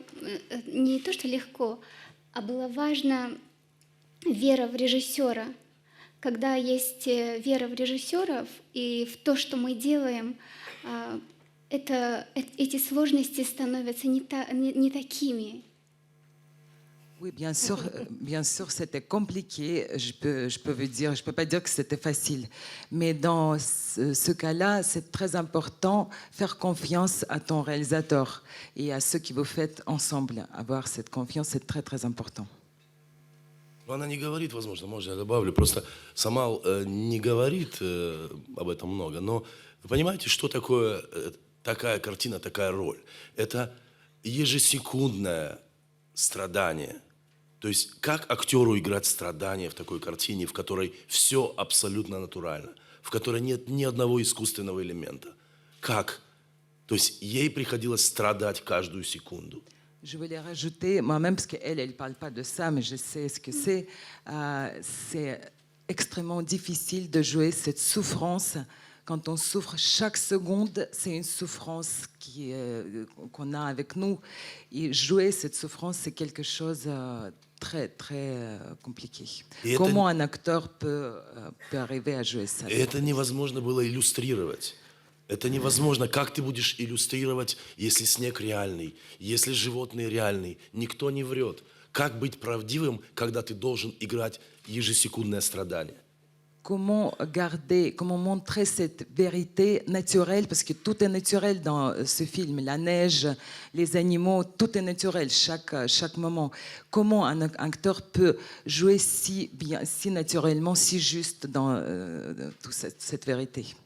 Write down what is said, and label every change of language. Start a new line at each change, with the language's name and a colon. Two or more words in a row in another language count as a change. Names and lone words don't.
Russian: Не то, что легко, а было важно вера в режиссера. Когда есть вера в режиссеров и в то, что мы делаем, эти сложности становятся не такими.
French: Oui, bien sûr, c'était compliqué. Je peux pas dire que c'était facile. Mais dans ce cas-là, c'est très important faire confiance à ton réalisateur et à ceux qui vous faites ensemble. Avoir cette confiance, c'est très, très important.
Russian: Она не говорит, возможно, можно я добавлю, просто Самал не говорит об этом много, но вы понимаете, что такое такая картина, такая роль? Это ежесекундное страдание. То есть как актеру играть страдания в такой картине, в которой все абсолютно натурально, в которой нет ни одного искусственного элемента? Как? То есть ей приходилось страдать каждую секунду.
French: Je voulais rajouter, moi-même, parce qu'elle ne parle pas de ça, mais je sais ce que c'est. C'est extrêmement difficile de jouer cette souffrance. Quand on souffre chaque seconde, c'est une souffrance qu'on a avec nous. Et jouer cette souffrance, c'est quelque chose de très, très compliqué. Comment un acteur peut arriver à jouer ça?
Russian: И это невозможно было иллюстрировать. Это невозможно. Как ты будешь иллюстрировать, если снег реальный, если животные реальные? Никто не врет. Как быть правдивым, когда ты должен играть ежесекундное страдание?
French: Comment montrer cette vérité naturelle, parce que tout est naturel dans ce film, la neige, les animaux, tout est naturel, chaque moment. Comment un acteur peut jouer si bien, si naturellement, si juste dans toute cette vérité?